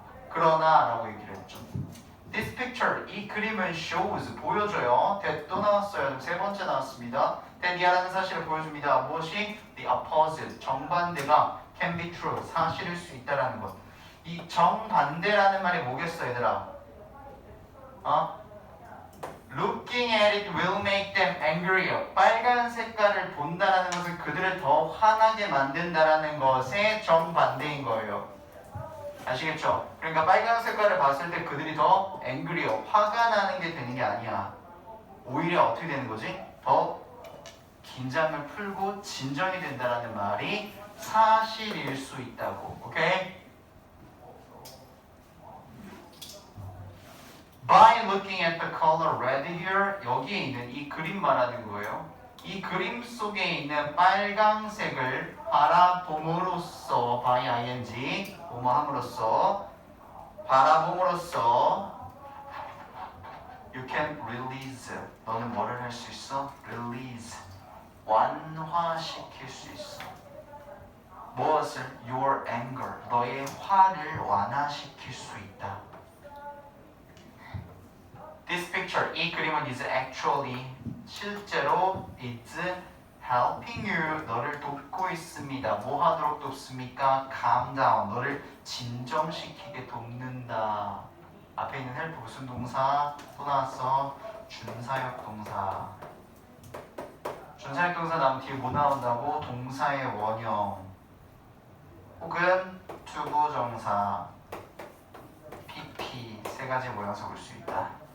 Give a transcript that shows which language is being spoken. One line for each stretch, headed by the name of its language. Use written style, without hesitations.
Korean: 그러나 라고 얘기를 했죠.
English: This picture,
Korean: 이 그림은 shows, 보여줘요. that 또 나왔어요. 세 번째 나왔습니다. that이라는 사실을 보여줍니다. 무엇이?
English: The opposite,
Korean: 정반대가
English: can be true,
Korean: 사실일 수 있다라는 것. 이 정반대라는 말이 뭐겠어 얘들아?
English: Looking at it will make them angrier.
Korean: 빨간 색깔을 본다라는 것은 그들을 더 화나게 만든다라는 것의 정반대인 거예요. 아시겠죠? 그러니까 빨간 색깔을 봤을 때 그들이 더 angrier, 화가 나는 게 되는 게 아니야. 오히려 어떻게 되는 거지? 더 긴장을 풀고 진정이 된다라는 말이 사실일 수 있다고. 오케이?
English: By looking at the color red here,
Korean: 여기에 있는 이 그림 말하는 거예요. 이 그림 속에 있는 빨강색을 바라봄으로써 by ing, 뭐뭐함으로써 바라봄으로써
English: you can release,
Korean: 너는 뭐를 할 수 있어? release, 완화시킬 수 있어. 무엇을?
English: your anger,
Korean: 너의 화를 완화시킬 수 있다.
English: This picture,
Korean: 이 그림은
English: is actually, 실제로 is helping you,
Korean: 너를 돕고 있습니다. 뭐 하도록 돕습니까?
English: calm down,
Korean: 너를 진정시키게 돕는다. 앞에 있는 help 무슨 동사? 또 나왔어? 준사역 동사. 준사역 동사 나오면 뒤에 뭐 나온다고? 동사의 원형 혹은 투부정사, PP 세 가지 모양새 볼 수 있다.